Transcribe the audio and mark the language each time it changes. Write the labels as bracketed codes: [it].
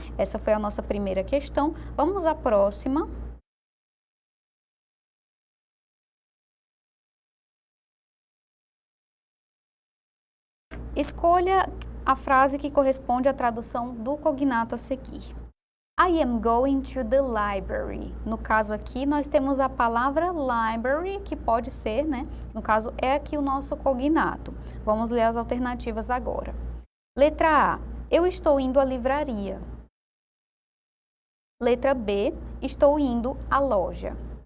[pt] Essa foi a nossa primeira questão. Vamos à próxima. Escolha a frase que corresponde à tradução do cognato a seguir. [en] I am going to the library. [pt] No caso aqui, nós temos a palavra library, que pode ser, né? No caso, é aqui o nosso cognato. Vamos ler as alternativas agora. Letra A, eu estou indo à livraria. Letra B, estou indo à loja.